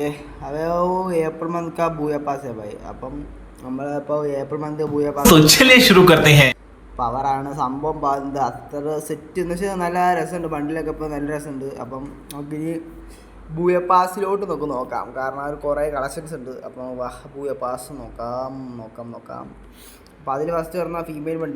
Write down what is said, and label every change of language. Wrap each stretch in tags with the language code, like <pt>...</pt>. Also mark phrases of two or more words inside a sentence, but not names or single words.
<hi>अबे वो</hi> <en>April month</en> <hi>का बूया पास है भाई.</hi> <ml>അപ്പം നമ്മളിപ്പോൾ</ml> <en>April month</en> <ml>ബൂയ പാസ്.</ml> <hi>चलिए शुरू करते हैं.</hi> <ml>പവറാണ് സംഭവം. അത്ര സെറ്റ് എന്ന് വെച്ചാൽ നല്ല രസമുണ്ട്. ബണ്ടിലൊക്കെ ഇപ്പോൾ നല്ല രസമുണ്ട്. അപ്പം നമുക്കിനി ബൂയ പാസിലോട്ട് നോക്കാം. കാരണം അവർ കുറേ കളക്ഷൻസ് ഉണ്ട്. അപ്പോൾ ബൂയ പാസ് നോക്കാം. അപ്പോൾ അതിൽ ഫസ്റ്റ് പറഞ്ഞാൽ ഫീമെയിൽ ബണ്ടിലാണ്.</ml>